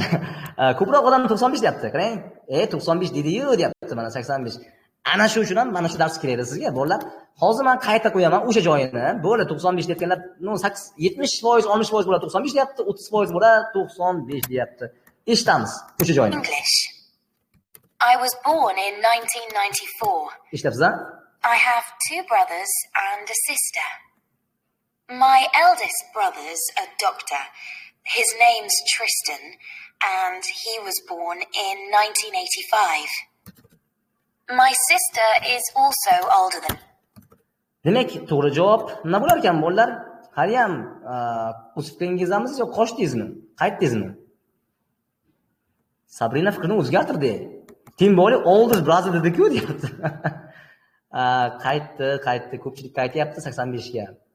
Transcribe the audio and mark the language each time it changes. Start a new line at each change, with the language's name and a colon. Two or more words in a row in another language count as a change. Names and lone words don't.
Uzbek: Ko'proq odam 95 deyapti. Qarang. 95 dedi-yu deyapti mana 85. Ana shu uchun ham mana shu dars kerak sizga, bolalar. Hozir men qayta qo'yaman o'sha joyini. Bo'ldi 95 deyotganlar, 70% 60% bo'ladi 95 deyapti, 30% bo'ladi 95 deyapti. Eshitamiz o'sha joyni.
English: English. I was born in 1994.
Uzbek: Eshityapsiz a?
English: I have 2 brothers and a sister. My eldest brother's a doctor. His name's Tristan, and he was born in 1985. My sister is also older than...
Uzbek: Demak, to'g'ri javob nima bo'lar ekan bolalar? Hali ham o'sib qilingizamiz yo qochdingizmi? Qaytdingizmi? Sabrina fikrini o'zgartirdi. Timboli
English: oldest brother
Uzbek: dedi-ku deyapti. Qaytdi, ko'pchilik qaytyapti 85 ga.